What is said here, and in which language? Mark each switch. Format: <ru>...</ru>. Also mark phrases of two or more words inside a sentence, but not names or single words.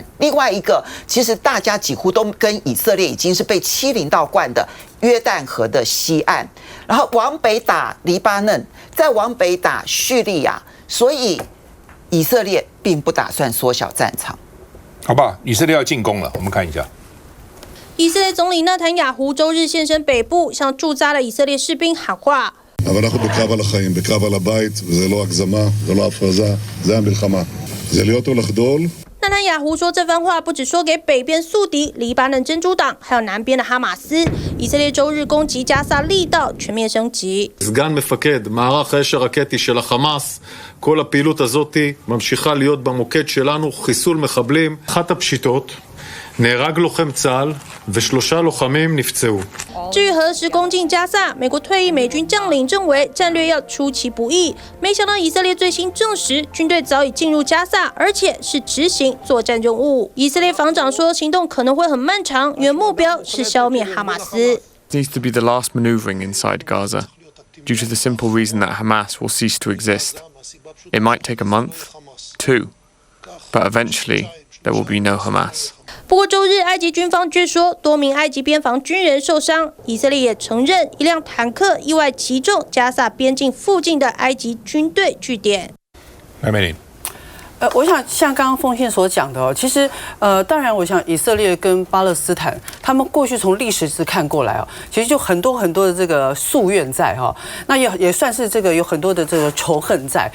<zh>另外一个，其实大家几乎都跟以色列已经是被欺凌到惯的约旦河的西岸，然后往北打黎巴嫩，再往北打叙利亚，所以以色列并不打算缩小战场。好不好？以色列要进攻了，我们看一下。以色列总理纳坦雅胡周日现身北部，向驻扎的以色列士兵喊话。</zh> <he>אבל אנחנו בקרב על החיים, בקרב על הבית, וזה לא הגזמה, זה לא הפרזה, זה המלחמה. זה להיות או לחדול.</he> <zh>纳坦雅胡说这番话不只说给北边宿敌黎巴嫩真主党，还有南边的哈马斯。以色列周日攻击加萨力道全面升级。 סגן מפקד מערך האש הרקטי של החמאס, כל הפעילות הזאת ממשיכה להיות במוקד שלנו, חיסול מחבלים. אחת הפשיטות, נהרג לוחם צה"ל ו3 לוחמים נפצעו. 至于何时攻进加萨，美国退役美军将领认为战略要出其不意。没想到以色列最新证实，军队早已进入加萨，而且是执行作战任务。以色列防长说，行动可能会很漫长，因为目标是消灭哈马斯。</zh> <en>Needs to be the last maneuvering inside Gaza, due to the simple reason that Hamas will cease to exist. It might take a month, 2, but eventually there will be no Hamas.</en> <zh>不过周日，埃及军方据说多名埃及边防军人受伤。以色列也承认一辆坦克意外击中加萨边境附近的埃及军队据点。来，美玲。我想像刚刚凤信所讲的哦，其实当然，我想以色列跟巴勒斯坦，他们过去从历史看过来哦，其实就很多的这个夙愿在哈，那也算是这个有很多的这个仇恨在。</zh>